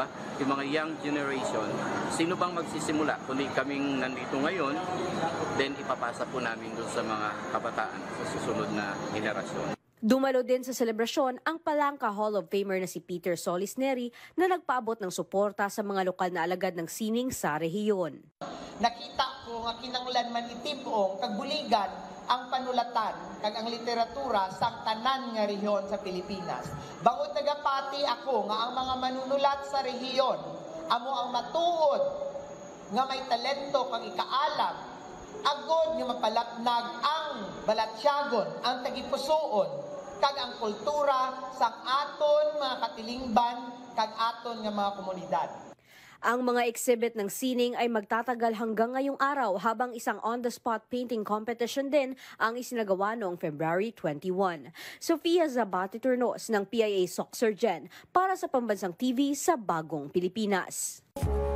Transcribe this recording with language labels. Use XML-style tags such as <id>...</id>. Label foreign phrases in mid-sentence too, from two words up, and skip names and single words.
<tl>Yung mga</tl> <en>young generation,</en> <tl>sino bang magsisimula? Kundi kaming nandito ngayon, then ipapasa po namin doon sa mga kabataan sa susunod na henerasyon. Dumalo din sa selebrasyon ang Palangka Hall of Famer na si Peter Solis Neri na nagpaabot ng suporta sa mga lokal na alagad ng sining sa rehiyon.</tl> <hil>Nakita ko nga kinanglan man itipong kagbuligan ang panulatan kag ang literatura sa tanan nga rehiyon sa Pilipinas. Bangod nagapati ako nga ang mga manunulat sa rehiyon amo ang matuod nga may talento kang ikaalam agod nga mapalapnag ang balatsyagon, ang tagipusoon kag ang kultura sang aton mga katilingban kag aton nga mga komunidad.</hil> <tl>Ang mga exhibit ng sining ay magtatagal hanggang ngayong araw habang isang</tl> <en>on-the-spot painting competition</en> <tl>din ang isinagawa noong February 21. Sofia Zabati Turnos ng PIA Soc-Sargent para sa Pambansang TV sa Bagong Pilipinas.</tl>